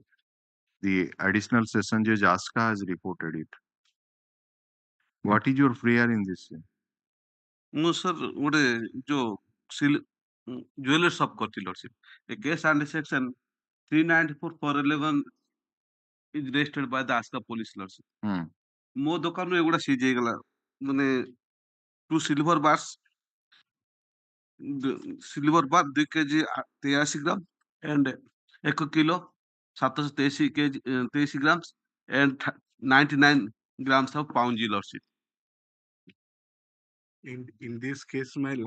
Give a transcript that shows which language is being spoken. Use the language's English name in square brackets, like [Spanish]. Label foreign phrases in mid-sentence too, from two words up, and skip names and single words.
[English] The additional session judge Aska has reported it. What is your prayer in this? No, sir, what a jewelry shop got Lordship. A case under section 394 411 is registered by the Aska police, Lordship. [Odia] ମୋ ଦୋକାନରୁ ଏଗୁଡା ସିଜ୍ ହେଇଗଲା ମାନେ [English] 2 silver bars, silver bar 2 kg 83 ग्राम and 1 kilo 723 kg 23 grams and 99 grams of pound, Lordship. In this case, my lord,